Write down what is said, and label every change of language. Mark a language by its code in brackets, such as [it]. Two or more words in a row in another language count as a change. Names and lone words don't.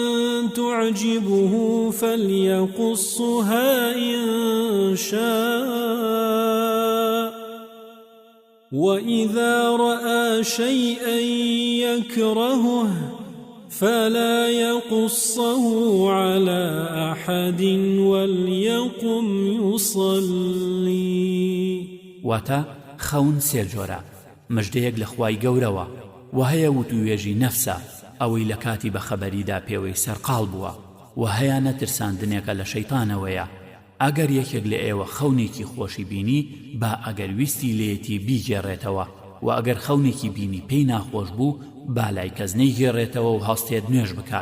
[ar] تعجبه فليقصها إن شاء وإذا رأى شيئا يكرهه فلا يقصه على أحد وليقم يصلي. [ckb] واتا خەون سێ جۆرە مژدەیەک لە خوای گەورەوە و هەیە وتوێژی نەفسە ئەوەی لە کاتی بەخەبەریدا پێوەی سەرقاڵ بووە و هەیە نەترساندنێکە لە شەیتانەوەیە. ئەگەر یەکێک لە ئێوە خەونێکی خۆشی بینی با ئەگەر ویستی لێتی بیگێڕێتەوە و ئەگەر خەونێکی بینی پێی ناخۆش بوو با لای کەس نەیگێڕێتەوە و هەستێت نوێژ بکات.